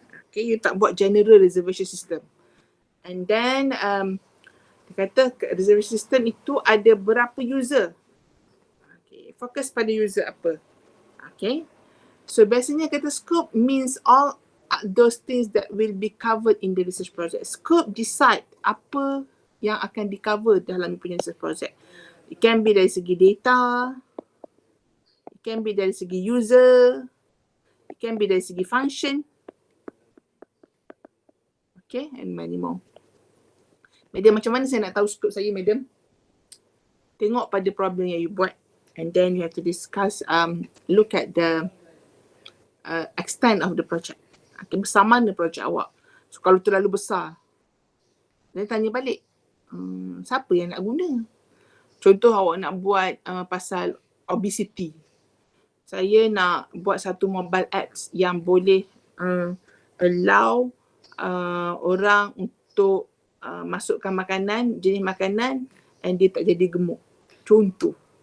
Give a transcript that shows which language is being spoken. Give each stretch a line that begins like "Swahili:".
Malay: Okay, you tak buat general reservation system. And then, dia kata reservation system itu ada berapa user. Okay, fokus pada user apa. Okay.
English: So
Malay: biasanya kata
English: scope means all those things that will be covered in the research project.
Malay: Scope decide apa yang akan di-cover dalam punya research project.
English: It can be
Malay: dari segi
English: data, it can be dari segi user, it can be dari segi function.
Malay: Okay,
English: and many more.
Malay: Madam, macam mana saya nak tahu scope saya, madam? Tengok pada problem yang you buat.
English: And then you have to discuss, look at the extent of the project.
Malay: Okay, besar mana project awak? So kalau terlalu besar, then tanya balik, siapa yang nak guna? Contoh awak nak buat pasal obesity. Saya nak buat satu mobile apps yang boleh allow orang untuk masukkan makanan, jenis makanan and dia tak jadi gemuk. Contoh.